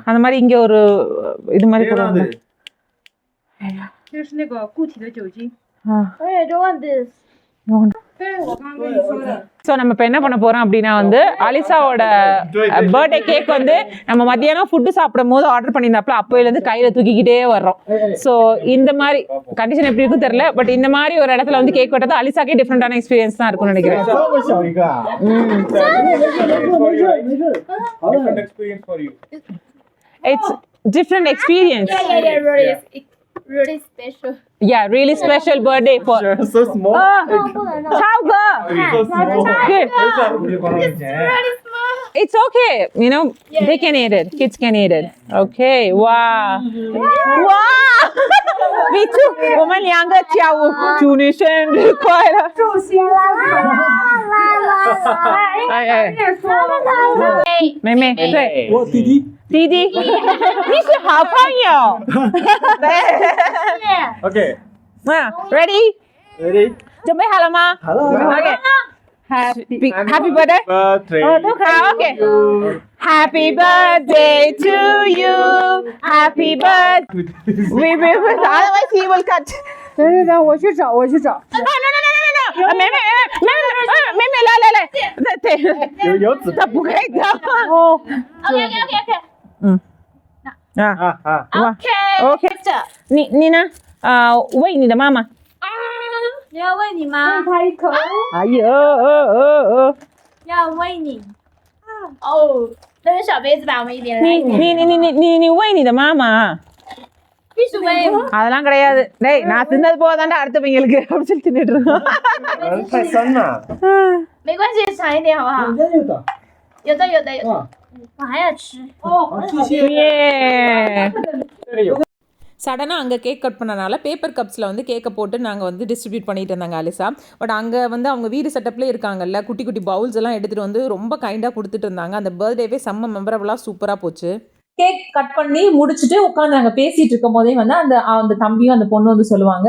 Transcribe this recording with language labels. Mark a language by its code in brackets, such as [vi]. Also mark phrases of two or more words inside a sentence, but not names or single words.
[ta] அந்த மாதிரி இங்க ஒரு இது மாதிரி போடுவாங்க. சோ நம்ம இப்ப என்ன பண்ண போறோம் அப்படின்னா வந்து அலிசாவோட [en] birthday cake [ta] வந்து நம்ம மத்தியானம் ஃபுட்டு சாப்பிடும் போது ஆர்டர் பண்ணியிருந்தாப்ல, அப்போல இருந்து கையில தூக்கிக்கிட்டே வர்றோம். சோ இந்த மாதிரி கண்டிஷன் எப்படி இருக்கும் தெரியல, பட் இந்த மாதிரி ஒரு இடத்துல வந்து கேக் வெட்டது அலிசாக்கே [en] different experience [ta] தான் இருக்கும்னு நினைக்கிறேன். [en] It's different experience. Really special. Yeah, really special birthday for. So small. Ciao, girl. Good. It's really small. It's okay. You know, they can eat it. Kids can eat it. Okay. Wow. Wow. [zh] 我们两个跳舞，祝你生日快乐。祝新郎妹妹，对，我弟弟，你是好朋友。 OK， ready？ 准备好了吗？好了。 [en] OK。Happy birthday. Okay. Happy birthday to you. Happy birthday. Otherwise he will cut. [zh] 等，我去找。 No. 妹妹来。对。有纸，他不可以的。 OK。 OK。你呢？喂你的妈妈。你要喂你吗？开口。哎呦，要喂你。哦，那是小杯子吧？我们一边来。你喂你的妈妈。必须喂。 [ta] அதெல்லாம் கிடையாது. டேய் நான் தின்னது போதாண்டா அடுத்தவங்களுக்கு அப்படி சொல்லி தின்னுட்டு இருக்கோம். [zh] 太酸了。没关系，尝一点好不好？有的。我还要吃。 [ta] சடனாக அங்கே [en] cake cut [ta] பண்ணனால [en] paper cups [ta] வந்து கேக்கை போட்டு நாங்கள் வந்து டிஸ்ட்ரிபியூட் பண்ணிட்டு இருந்தாங்க அலிசா. பட் அங்கே வந்து அவங்க வீடு செட்டப்லேயே இருக்காங்கல்ல, குட்டி குட்டி பவுல்ஸ் எல்லாம் எடுத்துகிட்டு வந்து ரொம்ப கைண்டாக கொடுத்துட்டு இருந்தாங்க. அந்த பர்த்டேவே செம்ம [en] memorable super [ta] போச்சு. [en] cake cut [ta] பண்ணி முடிச்சுட்டு உட்காந்து அங்கே பேசிட்டு இருக்கும் போதே வந்து அந்த தம்பியும் அந்த பொண்ணு வந்து சொல்லுவாங்க.